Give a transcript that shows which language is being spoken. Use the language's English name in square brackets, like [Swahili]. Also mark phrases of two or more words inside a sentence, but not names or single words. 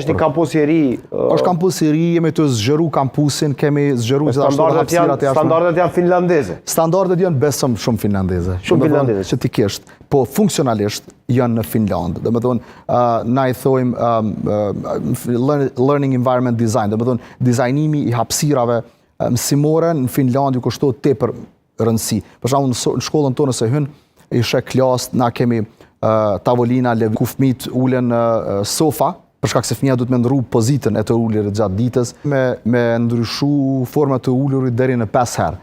[Albanian] Që i kampus i ri. Është kampus i ri, jemi të zgjeru kampusin, kemi zgjeru gjithashtu hapësirat jashtë. Standardet janë finlandeze. Standardet janë besëm shumë finlandeze. Shumë finlandeze. Që ti kisht, po funksionalisht janë në Finland. Domethënë, na i thojmë [English] learning environment design, [Albanian] domethënë dizajnimi i hapësirave mësimore në Finland ju kushtohet tepër rëndësi. Për shembull, në shkollën tonë se hyn, ishe klasë, na kemi tavolina, ku fëmijët ulen sofa, për shkak se fëmija duhet me ndrru pozitën e të ulirit gjatë ditës, me ndryshu format të ulirit deri në 5 herë.